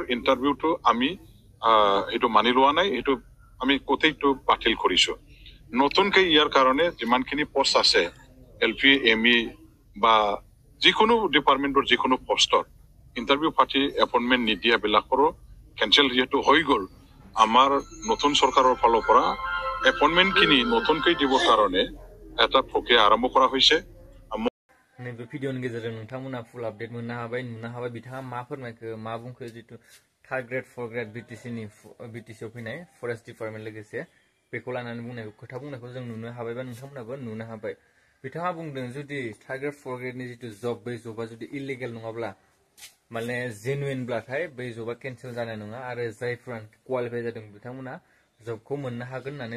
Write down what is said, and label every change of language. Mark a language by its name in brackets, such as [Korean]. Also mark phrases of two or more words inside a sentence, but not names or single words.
[Assamese] ইণ্টাৰভিউটো আমি এইটো মানি লোৱা নাই এইটো আমি গোটেইটো বাতিল কৰিছো নতুনকৈ ইয়াৰ কাৰণে যিমানখিনি পোষ্ট আছে এলপি এমই বা যিকোনো ডিপাৰ্টমেণ্টৰ যিকোনো পোষ্টত ইণ্টাৰভিউ পাতি এপইণ্টমেণ্ট নিদিয়াবিলাকৰো কেঞ্চেল যিহেতু হৈ গ'ল আমাৰ নতুন চৰকাৰৰ ফালৰ পৰা এপইণ্টমেণ্টখিনি নতুনকৈ দিবৰ কাৰণে এটা প্ৰক্ৰিয়া আৰম্ভ কৰা হৈছে [Bodo] नैबे भिडिअनि गेजेरजों नोंथांमोना [English] full update [Bodo] मोननो हाबाय नुनो हाबाय बिथाङा मा फोरमायखो मा बुंखो जितु [English] third grade fourth grade [Bodo] बिटिसिआव फैनाय [English] forest department [Bodo] लोगोसे बेखौ लानानै बुंनायखौ खोथा बुंनायखौ जों नुनो हाबाय बा नोंथांमोनाबो नुनो हाबाय बिथाङा बुंदों जुदि [English] third grade fourth gradeनि [Bodo] जितु जब बै जबा जुदि इलिगेल नङाब्ला माने जेनुइनब्लाथाय बै जबा केन्सेल जानाय नङा आरो जायफोरा क्वालिफाइ जादों बिथांमोना जबखौ मोननो हागोन होननानै